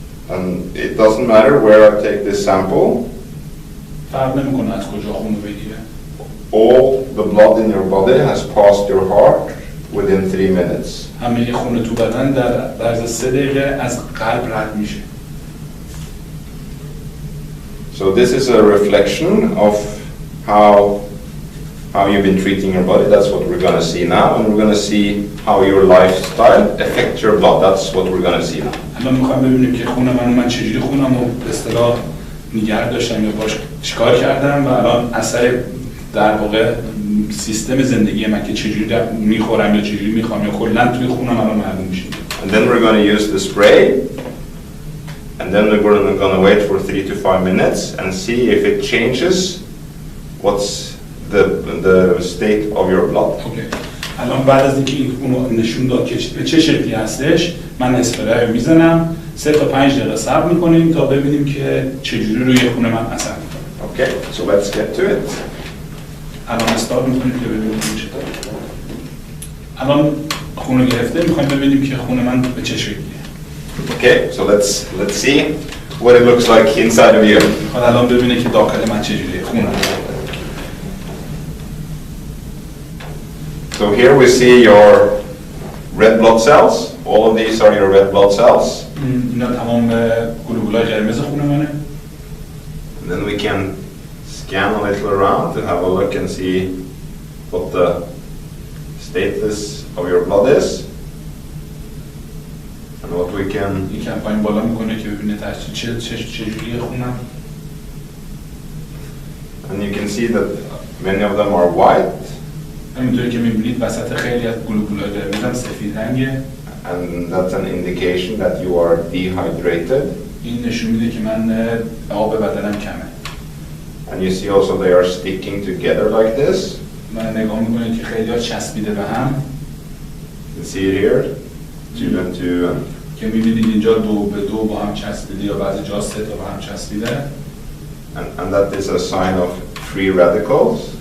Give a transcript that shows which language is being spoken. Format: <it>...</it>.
<en>And it doesn't matter where I take this sample.</en> <fa>فرق نمیکنه از کجا خون رو بگیره.</fa> <en>All the blood in your body has passed your heart within 3 minutes.</en> <fa>همه خون تو بدن در عرض 3 دقیقه از قلب رد میشه.</fa> <en>So this is a reflection of how you've been treating your body. That's what we're going to see now, and we're going to see how your lifestyle affects your blood. That's what we're going to see now.</en> <fa>الان میخوام ببینیم که خون من چجوری خونم رو به اصطلاح نگه داشتم یا باش چیکار کردم و الان اثر در واقع سیستم زندگی من که چجوری میخورم یا چجوری میخوام یا کلا توی خونم الان معلوم میشه.</fa> <en>And then we're going to use the spray, and then we're going to wait for 3 to 5 minutes and see if it changes what's the state of your blood. Okay.</en> <fa>الان بعد از اینکه اون نشون داد که به چه شکلی هستش، من اسپری رو میزنم. 3 تا 5 دقیقه صبر میکنیم تا ببینیم که چجوری روی خون من اثر میکنه.</fa> <en>Okay, so let's get to it.</en> <fa>الان استارت میکنیم که ببینیم چطوره. الان خون رو گرفته، میخوایم ببینیم که خون من به چه شکلیه.</fa> <en>Okay, so let's see what it looks like inside of you.</en> <fa>میخواد الان ببینه که داخل من چجوریه خونم.</fa> <en>So here we see your red blood cells. All of these are your red blood cells.</en> <fa>اینا تمام گلوبولای قرمز خون منه.</fa> <en>And then we can scan a little around to have a look and see what the status of your blood is. And what we can...</en> <fa>یکم پایین بالا میکنه که ببینه چجوریه خونم.</fa> <en>And you can see that many of them are white.</en> <fa>همینطوری که می‌بینید وسط خیلی از گلوبول‌های قرمز هم سفید رنگه.</fa> <en>And that's an indication that you are dehydrated.</en> <fa>این نشون میده که من آب بدنم کمه.</fa> <en>And you see also they are sticking together like this.</en> <fa>من نگاه می‌کنید که خیلی‌ها چسبیده به هم.</fa> <en>You see it here, 2 and 2 and</en> <fa>که می‌بینید اینجا 2 به 2 با هم چسبیده یا بعضی جا 3 تا با هم چسبیده.</fa> <en>And that is a sign of free radicals.</en>